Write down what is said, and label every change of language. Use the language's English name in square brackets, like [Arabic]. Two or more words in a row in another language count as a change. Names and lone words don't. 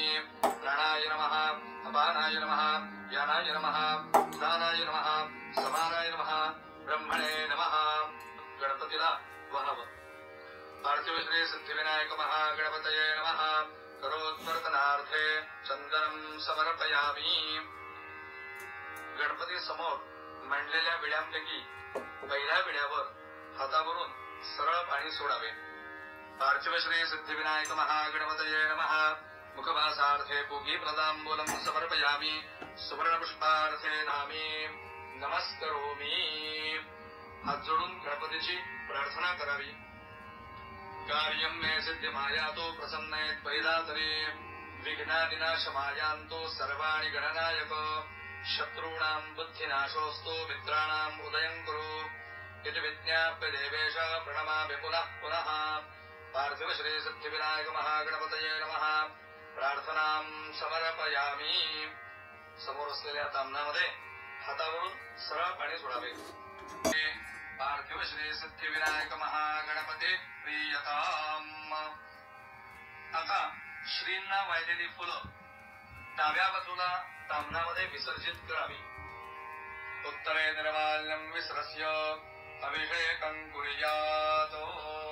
[Sanskrit] प्राणाय नमः. अपानाय नमः. यानाय नमः. उदानाय नमः. समानाय नमः. ब्रह्मणे नमः. [Marathi] गणपतीला वहावं. [Sanskrit] पार्थिव श्री सिद्धिविनायक महागणपतये नमः. करोद्वर्तनार्थे चंदनं समर्पयामि. [Marathi] गणपती समोर मांडलेल्या विड्यांपैकी पहिल्या विड्यावर हातावरून सरळ पाणी सोडावे. [Sanskrit] पार्थिव श्री सिद्धिविनायक महागणपतये नमः. मुखवासार्थे पूगी प्रदाम्बूलं समर्पयामि. सुवर्णपुष्पार्थे नामी नमस्करोमि. [Marathi] हात जोडून गणपतीची प्रार्थना करावी. [Sanskrit] कार्यं मे सिद्धिमायातो प्रसन्ने त्वयिदातरे विघ्नादिनाशमायान्तो सर्वाणि गणनायक शत्रूणां बुद्धिनाशोऽस्तु मित्राणाम् उदयं कुरु इति विज्ञाप्य देवेश प्रणमामि पुनः पुनः पार्थिव श्री सिद्धिविनायक महागणपतये नमः प्रार्थनां समर्पयामि। [Marathi] समोर असलेल्या ताम्नामध्ये हातावरून सरळ पाणी सोडावे। [Sanskrit] पार्थिव श्री सिद्धिविनायक महागणपते प्रियताम। [Marathi] आता श्रींना वाहिलेली फुलं डाव्या बाजूला ताम्नामध्ये विसर्जित करावी। [Sanskrit] उत्तरे निर्माल्यं विसर्ज्य अभिषेकं कुर्यात्।